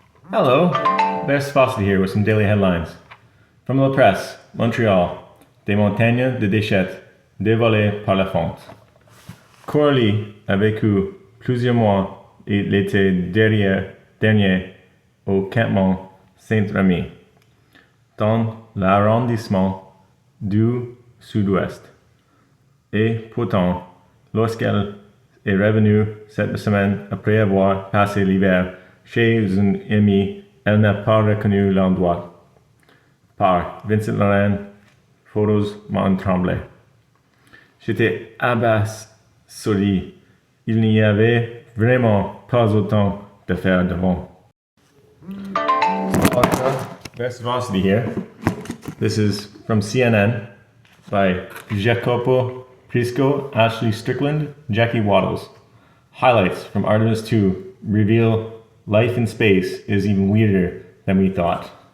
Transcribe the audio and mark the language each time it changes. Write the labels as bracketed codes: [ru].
[en] Hello, Best Fossey here with some daily headlines. [fr] From La Presse, Montréal, des montagnes de déchets dévolées par la fonte. Coralie a vécu plusieurs mois et l'été dernier au campement Saint-Rémy, dans l'arrondissement du Sud-Ouest. Et pourtant, lorsqu'elle est revenue cette semaine après avoir passé l'hiver chez un ami, elle n'a pas reconnu l'endroit. Par Vincent Laurent, photos m'ont tremblé. J'étais abasourdi. Il n'y avait vraiment pas autant de faire devant. [en] Best Velocity here. This is from CNN by Jacopo Prisco, Ashley Strickland, Jackie Waddles. Highlights from Artemis 2 reveal life in space is even weirder than we thought.